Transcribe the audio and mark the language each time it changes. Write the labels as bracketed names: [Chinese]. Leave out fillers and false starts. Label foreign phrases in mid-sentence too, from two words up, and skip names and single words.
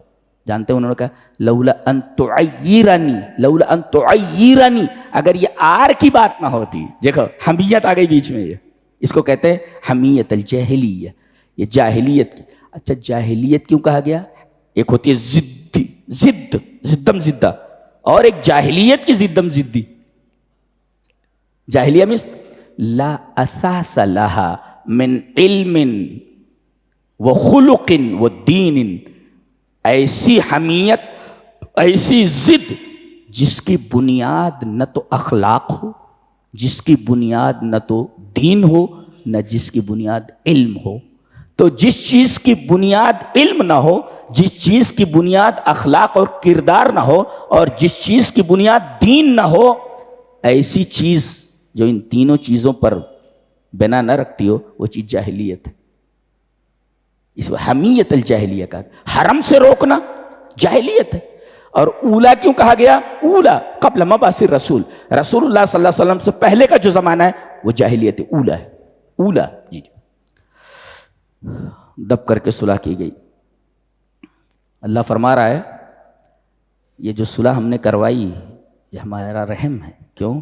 [Urdu] جانتے ہیں انہوں نے کہا [Arabic] لولا ان تعیرنی، لولا ان تعیرنی، [Urdu] اگر یہ آر کی بات نہ ہوتی. دیکھو حمیت آ گئی بیچ میں. یہ اس کو کہتے ہیں [Arabic] حمیت الجاہلیہ، [Urdu] یہ جاہلیت کی. اچھا جاہلیت کیوں کہا گیا؟ ایک ہوتی ہے ضدی، ضد، زدم زدہ، اور ایک جاہلیت کی زدم زدی. [Arabic] جاہلیہ میں لا اساس لہا من علم و خلق و دین. [Urdu] ایسی حمیت، ایسی ضد جس کی بنیاد نہ تو اخلاق ہو، جس کی بنیاد نہ تو دین ہو، نہ جس کی بنیاد علم ہو. تو جس چیز کی بنیاد علم نہ ہو، جس چیز کی بنیاد اخلاق اور کردار نہ ہو، اور جس چیز کی بنیاد دین نہ ہو، ایسی چیز جو ان تینوں چیزوں پر بنا نہ رکھتی ہو، وہ چیز جاہلیت ہے. اس [Arabic] حمیت الجاہلیہ [Urdu] کا حرم سے روکنا جاہلیت ہے. اور اولا کیوں کہا گیا؟ اولا [Arabic] قبل مبعث الرسول، [Urdu] رسول اللہ [Arabic] صلی اللہ علیہ وسلم [Urdu] سے پہلے کا جو زمانہ ہے وہ جاہلیت اولا ہے. اولا جی دب کر کے صلح کی گئی. اللہ فرما رہا ہے یہ جو صلح ہم نے کروائی یہ ہمارا رحم ہے. کیوں؟